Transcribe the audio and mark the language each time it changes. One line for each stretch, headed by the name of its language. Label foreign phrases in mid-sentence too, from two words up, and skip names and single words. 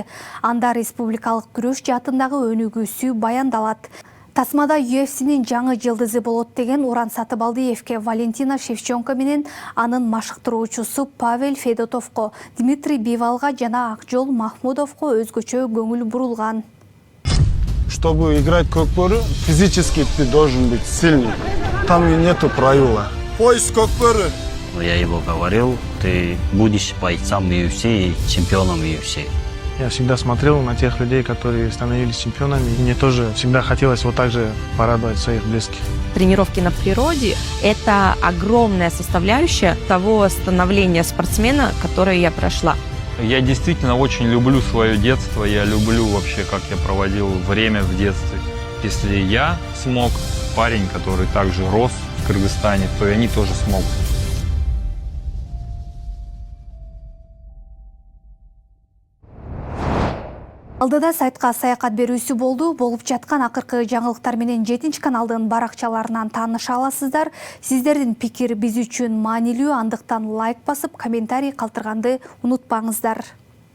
Kyrgyz: Анда республикалык күрөш жаатындагы өнүгүүсү баяндалат. Тасмада UFC'нин жаңы жылдызы болот деген Уран Сатыбалдиевке, Валентина Шевченко менен анын машыктыруучусу Павел Федотовго, Дмитрий Бивалга жана Акжол Махмудовго өзгөчө көңүл бурулган.
Russian: Чтобы играть Көкбөрү, физически ты должен быть сильный. Там и нету правила. Поиск Көкбөрү. Я его говорил, ты будешь бойцом UFC и чемпионом UFC. Я всегда смотрел на тех людей, которые становились чемпионами. И мне тоже всегда хотелось вот так же порадовать своих близких. Тренировки на природе – это огромная составляющая того становления спортсмена, которое я прошла. Я действительно очень люблю свое детство, я люблю вообще, как я проводил время в детстве. Если я смог, парень, который также рос в Кыргызстане, то и они тоже смогут.
Kyrgyz: Алдыда сайтка саякат берүүсү болду. Болуп жаткан акыркы жаңылыктар менен 7 каналдын баракчаларынан тааныша аласыздар. Сиздердин пикир биз үчүн маанилүү, андыктан лайк басып, комментарий калтырганды унутпаңыздар.